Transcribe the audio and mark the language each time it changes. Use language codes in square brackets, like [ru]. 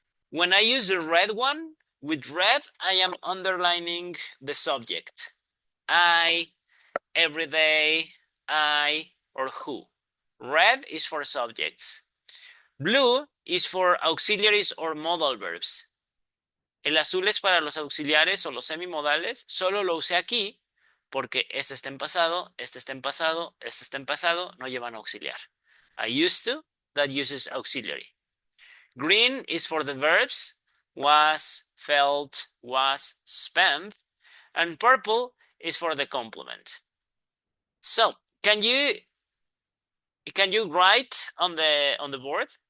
[en] When I use the red one, with red, I am underlining the subject. I, every day, I, or who. Red is for subjects. Blue is for auxiliaries or modal verbs. [es] El azul es para los auxiliares o los semimodales. Solo lo usé aquí porque este está en pasado, este está en pasado, este está en pasado, no llevan auxiliar. [en] I used to, that uses auxiliary. Green is for the verbs, was, felt, was, spent, and purple is for the complement. So, can you write on the board?